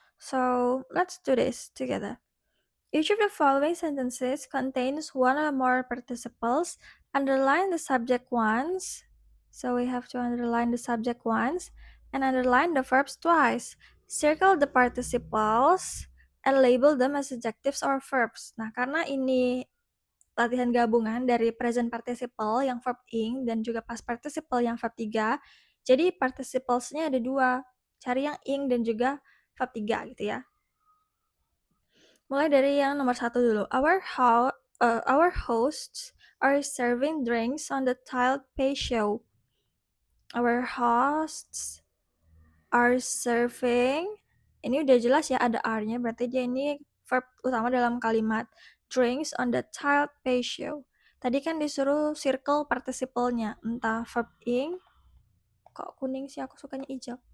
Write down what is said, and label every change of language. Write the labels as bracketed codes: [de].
[en] So, let's do this together. Each of the following sentences contains one or more participles. Underline the subject once. So we have to underline the subject once and underline the verbs twice. Circle the participles and label them as adjectives or verbs. [id] Nah, karena ini latihan gabungan dari present participle yang verb ing dan juga past participle yang verb 3, jadi participles-nya ada 2. Cari yang ing dan juga verb 3 gitu ya. Mulai dari yang nomor 1 dulu. [en] Our hosts are serving drinks on the tiled patio. Our hosts are serving. [id] Ini udah jelas ya ada are-nya, berarti dia ini verb utama dalam kalimat. [en] Drinks on the tiled patio. [id] Tadi kan disuruh circle participle-nya, entah verb ing, kok kuning sih, aku sukanya hijau.